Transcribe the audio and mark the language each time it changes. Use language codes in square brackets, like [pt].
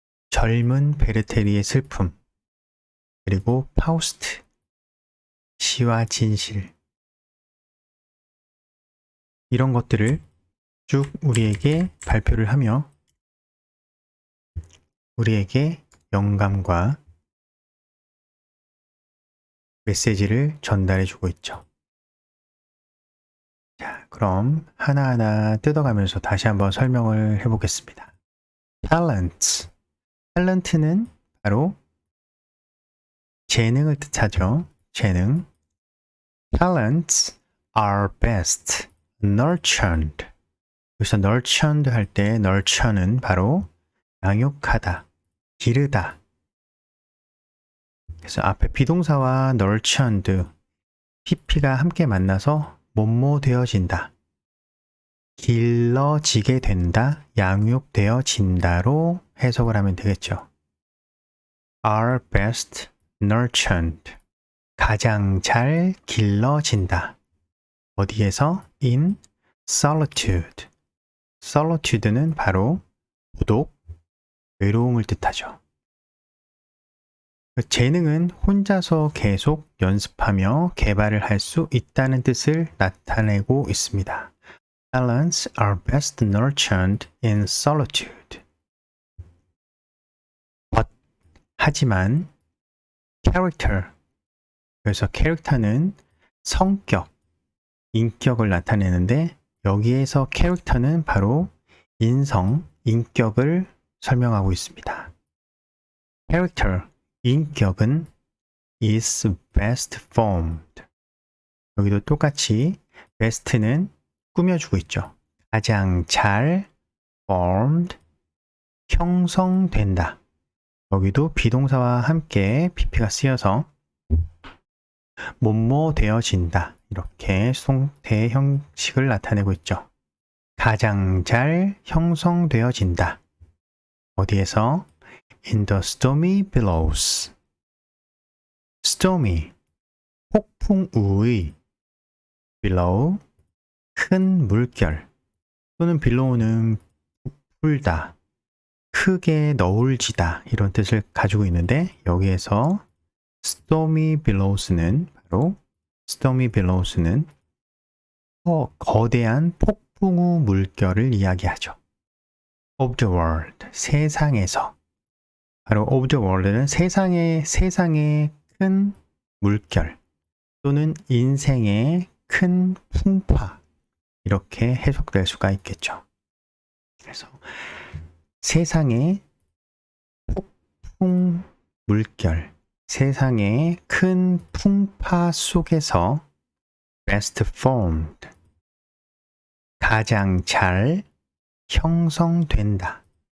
[ko] 젊은 베르테리의 슬픔, 그리고 파우스트, 시와 진실, 이런 것들을 쭉 우리에게 발표를 하며 우리에게 영감과 메시지를 전달해 주고 있죠. 자, 그럼 하나하나 뜯어가면서 다시 한번 설명을 해보겠습니다. [en] talents. [ko] 탤런트는 바로 재능을 뜻하죠. 재능. [en] talents are best nurtured. [ko] 여기서 nurtured 할 때 nurture는 바로 양육하다, 기르다. 그래서 앞에 비동사와 nurtured, pp가 함께 만나서 뭐뭐 되어진다, 길러지게 된다, 양육되어진다로 해석을 하면 되겠죠. [en] are best nurtured. [ko] 가장 잘 길러진다. 어디에서? [en] in solitude. [ko] solitude는 바로孤独, 외로움을 뜻하죠. 재능은 혼자서 계속 연습하며 개발을 할 수 있다는 뜻을 나타내고 있습니다. [en] Talents are best nurtured in solitude. [ko] 하지만 character, 그래서 캐릭터는 성격, 인격을 나타내는데 여기에서 캐릭터는 바로 인성, 인격을 설명하고 있습니다. [en] character, [ko] 인격은 [en] is best formed. [ko] 여기도 똑같이 best는 꾸며주고 있죠. 가장 잘 formed, 형성된다. 여기도 비동사와 함께 pp가 쓰여서 뭐뭐 되어진다. 이렇게 송태 형식을 나타내고 있죠. 가장 잘 형성되어진다. 어디에서? [en] In the stormy billows. [ko] stormy, 폭풍우의, billow, 큰 물결, 또는 billow는 불다, 크게 너울지다, 이런 뜻을 가지고 있는데 여기에서 stormy billows는 바로 stormy billows는 거대한 폭풍우 물결을 이야기하죠. [en] of the world, [ko] 세상에서. 바로 [en] of the world [ko] 는 세상의 큰 물결 또는 인생의 큰 풍파, 이렇게 해석될 수가 있겠죠. 그래서 세상의 폭풍 물결, 세상의 큰 풍파 속에서 [en] best formed, [ko] 가장 잘 형성된다.